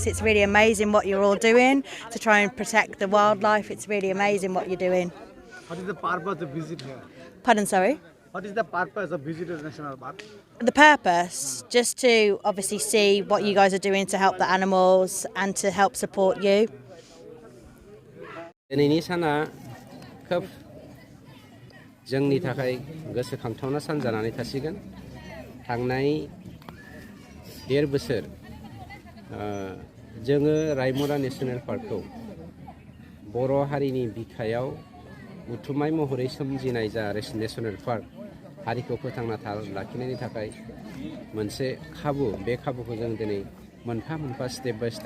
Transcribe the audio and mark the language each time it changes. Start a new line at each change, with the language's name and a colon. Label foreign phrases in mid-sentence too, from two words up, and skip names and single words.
English: It's really amazing what you're all doing to try and protect the wildlife. It's really amazing what you're doing. What is the purpose of visit here? Pardon, sorry? What is the purpose of visiting national park? The purpose, just to obviously see what you guys are doing to help the animals and to help support you.
Bodo: दिनैनि साना खोब जोंनि थाखाय गोसोखांथावना सान जानानै थासिगोन थांनाय 1.5 बोसोर जोङो रायमना
English: national park
Bodo: बर' हारिनि बिखायाव उथुमाय महरै सोमजिनाय जा
English: national park
Bodo: हारिखौ फोथांना लाखिनायनि थाखाय मोनसे खाबु बे खाबुखौ जों दिनै मोनफा मोनफा
English: step by step